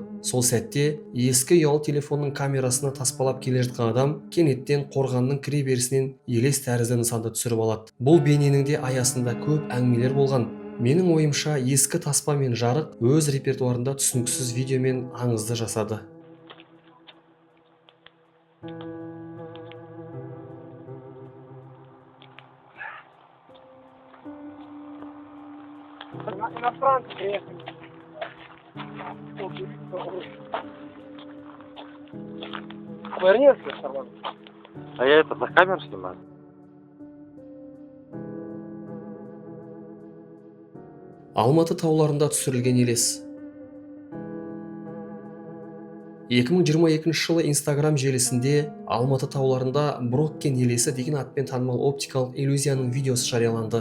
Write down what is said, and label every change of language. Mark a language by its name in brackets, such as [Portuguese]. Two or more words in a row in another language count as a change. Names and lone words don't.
[Kazakh] Сол сәтте ескі ұялы телефонның камерасына таспалап келе жатқан адам кенеттен қорғанның кіре берісінен елес тәрізді нысанды түсіріп алады. Бұл бейненің де аясында көп әңгімелер болған. Менің ойымша ескі таспа мен жарық өз репертуарында түсініксіз видео мен аңызды жасады. [Russian] Иностранцы приехали. Поверни, Сарван. А я это на камеру снимаю? [Kazakh] Алматы тауларында түсірілген елес. 2022 жылы Instagram желісінде Алматы тауларында Броккен елесі деген атпен танымал оптикалық иллюзияның видеосы жарияланды.